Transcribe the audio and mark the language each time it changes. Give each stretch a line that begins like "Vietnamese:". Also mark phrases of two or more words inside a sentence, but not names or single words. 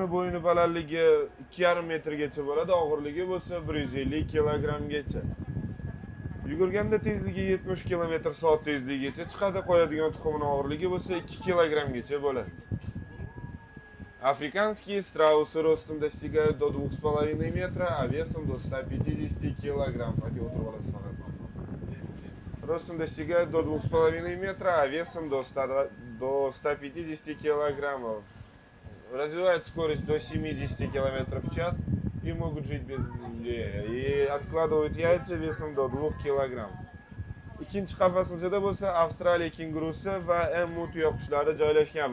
Uzbek: bo'yni balandligi 2,5 metrgacha bo'ladi, og'irligi bo'lsa 150 kilogrammgacha. Yugurganda tezligi 70 km/soat tezligigacha chiqadi, qo'yadigan tuxumining og'irligi bo'lsa 2 kilogrammgacha bo'ladi.
Russian: Африканские страусы ростом достигают до 2,5 метра, а весом до 150 килограмм. Ростом достигают до 2,5 метра, а весом до 150 килограммов. Развивают скорость до 70 км в час и могут жить без земли. И откладывают яйца весом до 2 килограмм.
Uzbek: Ikkinchi qafasida bo'lsa Avstraliya kengurusi va эму tuyaqushlari joylashgan.